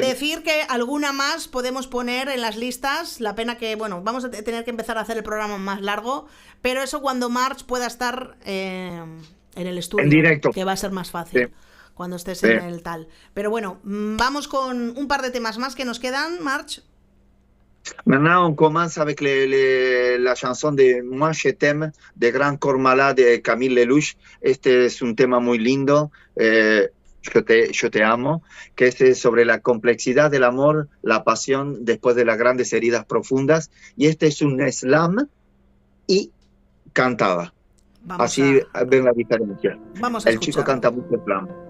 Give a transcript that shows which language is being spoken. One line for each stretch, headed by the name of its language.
Spanish: Decir que alguna más podemos poner en las listas. La pena que, bueno, vamos a tener que empezar a hacer el programa más largo, pero eso cuando March pueda estar en el estudio, en directo, que va a ser más fácil, sí, cuando estés en el tal. Pero bueno, vamos con un par de temas más que nos quedan, March.
French: Maintenant, on commence avec la chanson de Moi je t'aime de Grand Corps Malade de Camille Lelouch.
Spanish: Este es un tema muy lindo. Yo te amo, que es sobre la complejidad del amor, la pasión después de las grandes heridas profundas, y este es un slam y cantada. Así ven la diferencia. El chico canta mucho slam.